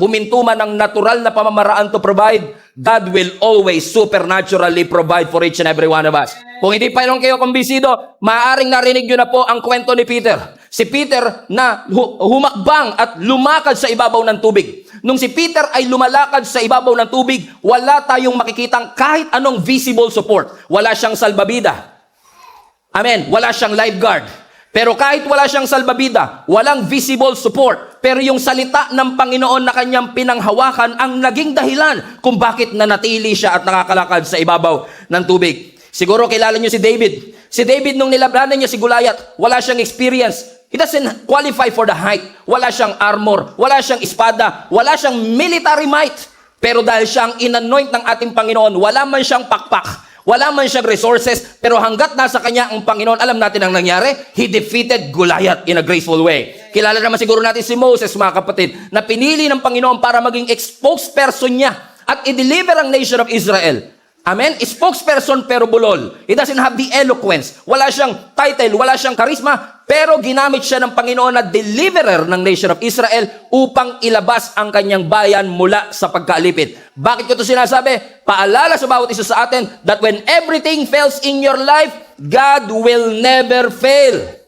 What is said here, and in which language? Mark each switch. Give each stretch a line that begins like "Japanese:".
Filipino: Huminto man ang natural na pamamaraan
English: to provide, God will always supernaturally provide for each and every one of us.
Filipino: Kung hindi pa kayo kumbisido, maaaring narinig nyo na po ang kwento ni Peter. Si Peter na humakbang at lumakad sa ibabaw ng tubig. Nung si Peter ay lumalakad sa ibabaw ng tubig, wala tayong makikitang kahit anong visible support. Wala siyang salbabida. Amen. Wala siyang lifeguard. Pero kahit wala siyang salbabida, walang visible support, pero yung salita ng Panginoon na kanyang pinanghawakan ang naging dahilan kung bakit nanatili siya at nakakalakad sa ibabaw ng tubig. Siguro kilala niyo si David. Si David nung nilabanan niya si Goliath, wala siyang experience.
English: He doesn't qualify for the height.
Filipino: Wala siyang armor, wala siyang espada, wala siyang military might. Pero dahil siyang inanoint ng ating Panginoon, wala man siyang pakpak, wala man siyang resources, pero hanggat nasa kanya ang Panginoon, alam natin ang nangyari,
English: he defeated Goliath in a graceful way.
Filipino: Kilala naman siguro natin si Moses, mga kapatid, na pinili ng Panginoon para maging spokesperson niya at i-deliver ang nation of Israel. Amen? Spokesperson pero bulol.
English: He doesn't have the eloquence.
Filipino: Wala siyang title, wala siyang charisma, pero ginamit siya ng Panginoon na deliverer ng nation of Israel upang ilabas ang kanyang bayan mula sa pagkaalipin. Bakit ko ito sinasabi? Paalala sa bawat isa sa atin
English: that when everything fails in your life, God will never fail.